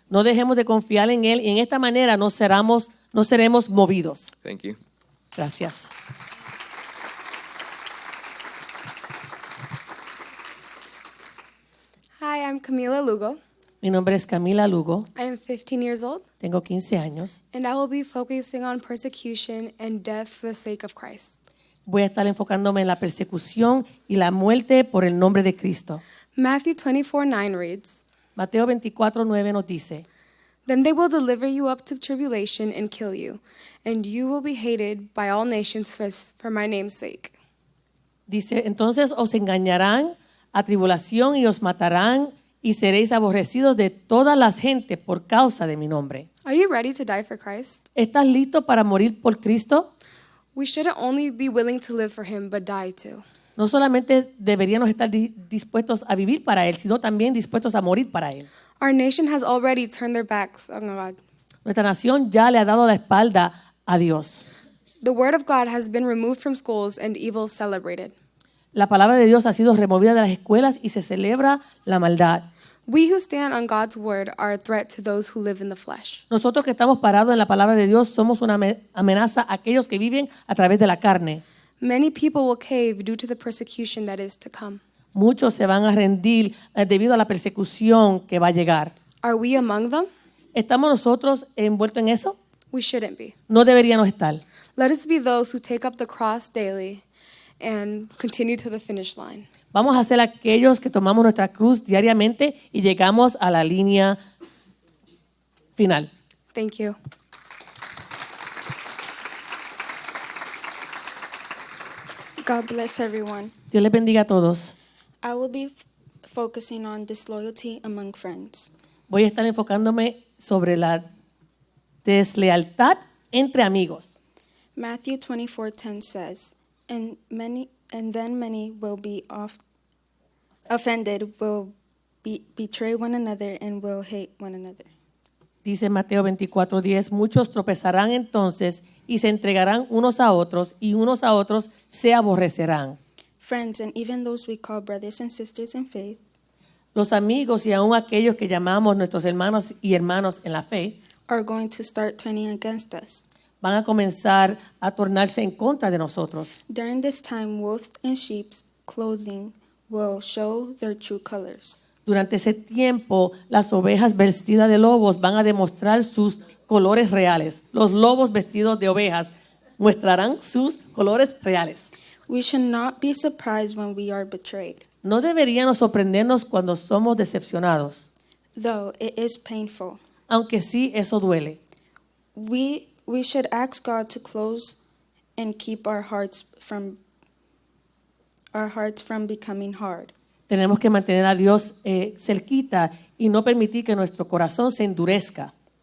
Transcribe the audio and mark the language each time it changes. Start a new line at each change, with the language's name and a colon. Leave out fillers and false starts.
Spanish: No dejemos de confiar en Él y en esta manera no seremos movidos.
English: Thank you.
Spanish: Gracias.
English: Hi, I'm Camila Lugo.
Spanish: Mi nombre es Camila Lugo,
English: I am 15 years old,
Spanish: tengo 15 años.
English: and I will be focusing on persecution and death for the sake of Christ.
Spanish: Voy a estar enfocándome en la persecución y la muerte por el nombre de Cristo.
English: Matthew 24:9 reads,
Spanish: Mateo 24:9 nos dice,
English: "Then they will deliver you up to tribulation and kill you, and you will be hated by all nations for my name's sake.
Spanish: dice, entonces os engañarán a tribulación y os matarán y seréis aborrecidos de todas las gentes por causa de mi nombre.
English: Are you ready to die for Christ?
Spanish: ¿Estás listo para morir por Cristo?
English: We shouldn't only be willing to live for him, but die too.
Spanish: No solamente deberíamos estar dispuestos a vivir para Él, sino también dispuestos a morir para Él.
English: Our nation has already turned their backs on God.
Spanish: Nuestra nación ya le ha dado la espalda a Dios.
English: The word of God has been removed from schools and evil celebrated.
Spanish: La palabra de Dios ha sido removida de las escuelas y se celebra la maldad.
English: We who stand on God's word are a threat to those who live in the flesh.
Spanish: Nosotros que estamos parados en la palabra de Dios somos una amenaza a aquellos que viven a través de la carne.
English: Many people will cave due to the persecution that is to come.
Spanish: Muchos se van a rendir debido a la persecución que va a llegar.
English: Are we among them?
Spanish: ¿Estamos nosotros envueltos en eso?
English: We shouldn't be.
Spanish: No deberíamos estar.
English: Let us be those who take up the cross daily and continue to the finish line.
Spanish: Vamos a ser aquellos que tomamos nuestra cruz diariamente y llegamos a la línea final.
English: Thank you. God bless everyone.
Spanish: Dios les bendiga a todos.
English: I will be focusing on disloyalty among friends.
Spanish: Voy a estar enfocándome sobre la deslealtad entre amigos.
English: Matthew 24:10 says, and then many will be offended, will betray one another, and will hate one another.
Spanish: Dice Mateo 24:10, muchos tropezarán entonces y se entregarán unos a otros y unos a otros se aborrecerán.
English: Friends, and even those we call brothers and sisters in faith,
Spanish: Los amigos y aún aquellos que llamamos nuestros hermanos y hermanos en la fe
English: are going to start turning against us.
Spanish: van a comenzar a tornarse en contra de nosotros.
English: During this time, wolf in sheep's clothing will show their true colors.
Spanish: Durante ese tiempo, las ovejas vestidas de lobos van a demostrar sus colores reales. Los lobos vestidos de ovejas mostrarán sus colores reales.
English: We should not be surprised when we are betrayed,
Spanish: No deberíamos sorprendernos cuando somos decepcionados,
English: though it is painful.
Spanish: aunque sí eso duele.
English: We should ask God to close and keep our hearts from becoming hard.
Spanish: Tenemos que mantener a Dios cerquita y no permitir que nuestro corazón se endurezca.